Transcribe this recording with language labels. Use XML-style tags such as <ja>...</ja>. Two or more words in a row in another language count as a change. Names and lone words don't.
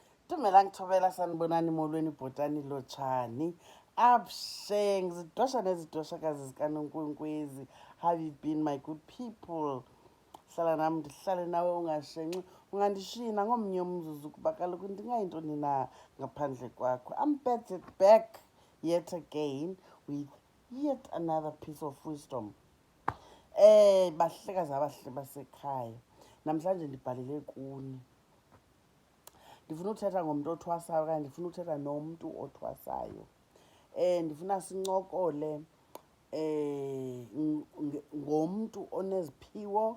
<xh>Dumela ngithobela sanibonani molweni ibhotani lotshani. Abshe ngizidosha nezidoshakazi zikaNonkwenkwezi.</xh> <en>How you been my good people?</en> <xh>Hlala nami ndihlale nawe ungashenxi. Ungandishina ngomnye umzuzu kuba kaloku ndingayintoni na ngaphandle kwakho.</xh> <en>I'm back yet again with yet another piece of wisdom.</en> <xh>Bahlekazi abahle basekhaya. Namhlanje ndibhalele kuni. Ndifuna uthetha ngomntu othwasayo okanye ndifuna uthetha nomntu othwasayo. Ndifuna sincokole ngomntu oneziphiwo.</xh>